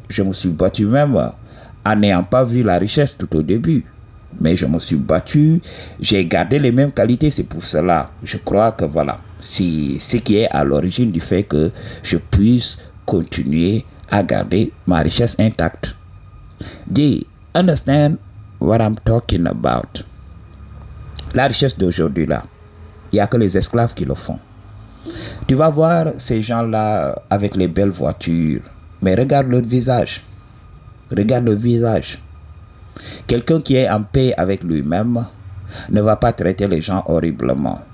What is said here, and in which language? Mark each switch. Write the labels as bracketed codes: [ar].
[fr] Je me suis battu même en n'ayant pas vu la richesse tout au début. Mais je me suis battu, j'ai gardé les mêmes qualités. C'est pour cela, je crois que voilà, c'est ce qui est à l'origine du fait que je puisse continuer à garder ma richesse intacte. [en] Do you understand what I'm talking about? [fr] La richesse d'aujourd'hui là, il n'y a que les esclaves qui le font. Tu vas voir ces gens-là avec les belles voitures, mais regarde leur visage. Regarde le visage. Quelqu'un qui est en paix avec lui-même ne va pas traiter les gens horriblement.